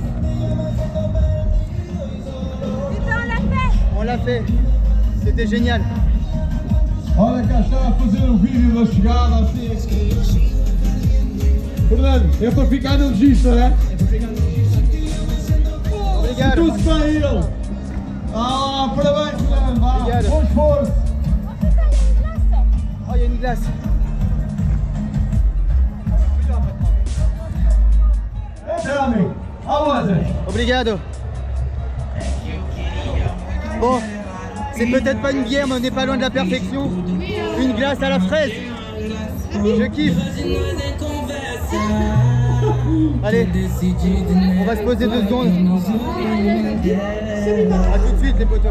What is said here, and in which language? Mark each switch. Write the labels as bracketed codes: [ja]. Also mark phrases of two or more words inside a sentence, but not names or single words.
[fr] On l'a fait. C'était génial. [pt] Olha cá está a fazer o vídeo da chegada assim. Fernando, é para ficar no registro, né? Obrigado. Tudo para ele. Ah, parabéns, Fernando. Obrigado. Bom esforço. [fr] Oh, il y a une glace. [en] Tell me, how was it? [pt] Obrigado. [fr] Bon, c'est peut-être pas une bière, mais on n'est pas loin de la perfection. Une glace à la fraise. Je kiffe. Allez, on va se poser 2 secondes. A tout de suite les potos.